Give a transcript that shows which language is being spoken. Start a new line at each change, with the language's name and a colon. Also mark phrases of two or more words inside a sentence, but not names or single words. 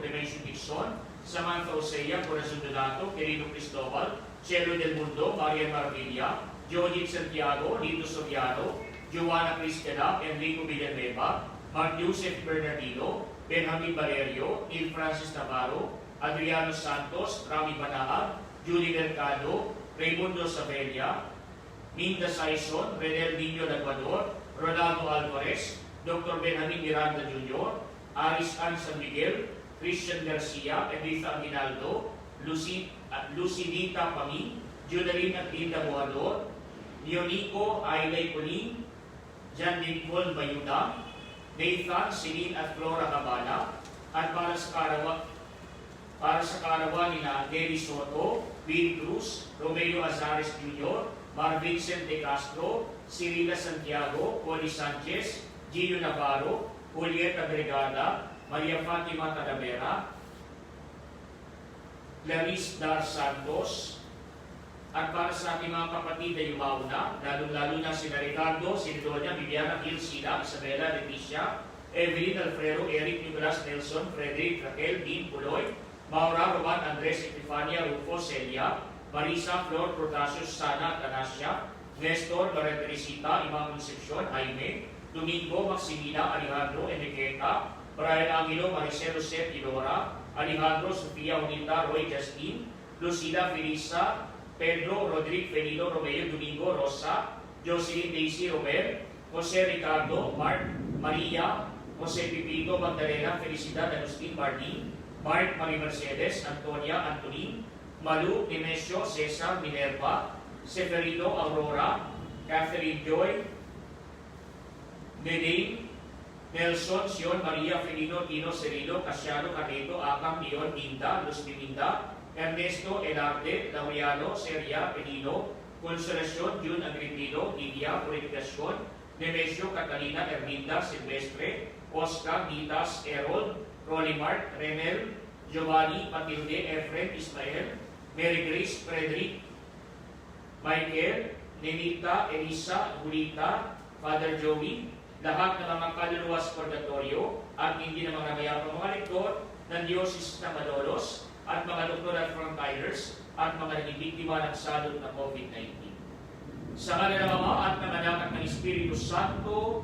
Filipino: Clemencio Dixon, Samantha Osea, Corazon Donato, Querido Cristobal, Cielo del Mundo, Maria Marvilla, Jodit Santiago, Lito Soriano, Joanna Cristela, Enrico Villanueva, Mark Joseph Bernardino, Benjamin Valerio, Neil Francis Navarro, Adriano Santos, Rami Banaag, Julie Mercado, Raimundo Sabella, Minda Saison, Renel Niño Laguador, Ronaldo Alvarez, Dr. Benjamin Miranda Jr., Aris Ann San Miguel, Christian Garcia, Editha Aguinaldo, Lucinita Pami, Judaline at Linda Boador, Leonico Ailay Puling, Jan Nicole Bayuda, Nathan, Celine at Flora Cabana, at para sa karawan ni Gary Soto, Will Cruz, Romeo Azares Jr., Mar Vincent De Castro, Cirila Santiago, Poli Sanchez, Gio Navarro, Julieta Brigada, Maria Fatima Talavera, Clarice Dar Santos, at para sa ating mga kapatid na yumauna, lalo-lalo na si Ricardo, si Doña Viviana Gilsina, Isabela, Leticia, Evelyn Alfredo, Eric Nicolas Nelson, Frederick, Raquel, Dean Puloy, Maura, Roman, Andres, Epifania, Rufo, Celia, Marisa, Flor, Protasius, Sana, Tanasia, Nestor Barreteresita, Imam Concepcion, Jaime, Domingo Maximina, Alejandro Enriqueta, Brian Angelo, Maricel Josep Idora, Alejandro Sofia Unita, Roy Justin, Lucila Felisa, Pedro Rodrigue Felino Romeo Domingo Rosa, Jocelyn Daisy Robert, Jose Ricardo, Mark, Maria, Jose Pipito, Magdalena, Felicidad, Agustin Martin, Mark Marie Mercedes, Antonia Antonin, Malu, Nemesio, Cesar, Minerva, Seferino, Aurora, Catherine Joy, Nedane, Nelson, Sion, Maria, Felino, Tino, Serino, Casiano, Carreto, Akam, Leon, Minda, Luz Minda, Ernesto, Elarde, Laureano, Seria, Penino, Consolacion, June Agripino, Lidia, Purificacion, Nemesio, Catalina, Erminda, Silvestre, Oscar, Nitas, Errol, Rolimart, Renel, Giovanni, Matilde, Efren, Ismael, Mary Grace, Frederick, Michael, Nenita, Elisa, Julita, Father Joey, lahat ng mga kaluluwa sa purgatorio at hindi na mga mayapang mga lektor ng Diocese na Malolos at mga doktor at frontliners at mga nagibiktima ng salot na COVID-19. Sa ngala ng Ama at ng Anak at ng Espiritu Santo,